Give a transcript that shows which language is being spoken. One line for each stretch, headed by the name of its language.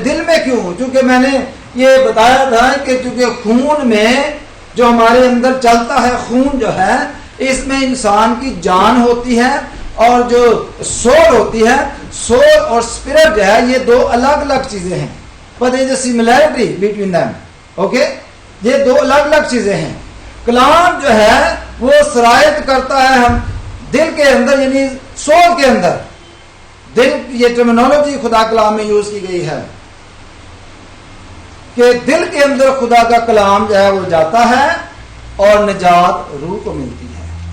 Urdu: دل میں کیوں؟ چونکہ میں نے یہ بتایا تھا کہ چونکہ خون میں جو ہمارے اندر چلتا ہے، خون جو ہے اس میں انسان کی جان ہوتی ہے اور جو سول ہوتی ہے، سول اور اسپرٹ جو ہے یہ دو الگ الگ چیزیں ہیں.
English: But there is a similarity between them.
Urdu: Okay, یہ دو الگ الگ چیزیں ہیں. کلام جو ہے وہ سرایت کرتا ہے ہم دل کے اندر، یعنی سول کے اندر. دل، یہ ٹرمینالوجی خدا کلام میں یوز کی گئی ہے کہ دل کے اندر خدا کا کلام جو ہے وہ جاتا ہے اور نجات روح کو ملتی ہے.